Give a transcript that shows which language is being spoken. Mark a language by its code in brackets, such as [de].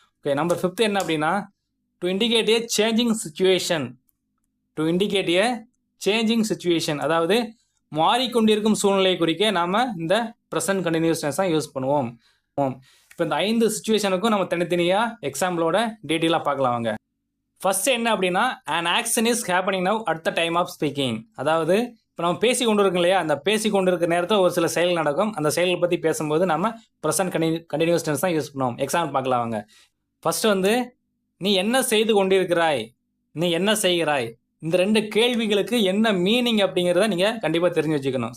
[ta] Okay, number 5 என்ன அப்படின்னா [en] To indicate a changing situation. To indicate a changing situation [ta] அதாவது மாறிக்கொண்டிருக்கும் சூழ்நிலையை குறிக்க நாம இந்த ப்ரெசன்ட் கண்டினியூஸ் டென்ஸ் தான் யூஸ் பண்ணுவோம். இப்போ இந்த 5 சிச்சுவேஷனுக்கும் நம்ம தனித்தனியாக எக்ஸாம்பிளோட டீட்டெயிலாக பார்க்கலாம் வாங்க. ஃபர்ஸ்ட் என்ன அப்படின்னா [en] an action is happening now at the time of speaking. [ta] அதாவது இப்போ நம்ம பேசி கொண்டு இருக்கோம் இல்லையா, அந்த பேசி கொண்டு இருக்கிற நேரத்தில் ஒரு சில செயல் நடக்கும். அந்த செயல்களை பற்றி பேசும்போது நம்ம ப்ரெசன்ட் கண்டினியூஸ் டென்ஸ் தான் யூஸ் பண்ணுவோம். எக்ஸாம்பிள் பார்க்கலாம் வாங்க. ஃபர்ஸ்ட் வந்து நீ என்ன செய்து கொண்டிருக்கிறாய், நீ என்ன செய்கிறாய். இந்த 2 கேள்விகளுக்கு என்ன மீனிங் அப்படிங்கிறத நீங்கள் கண்டிப்பாக தெரிஞ்சு வச்சுக்கணும்.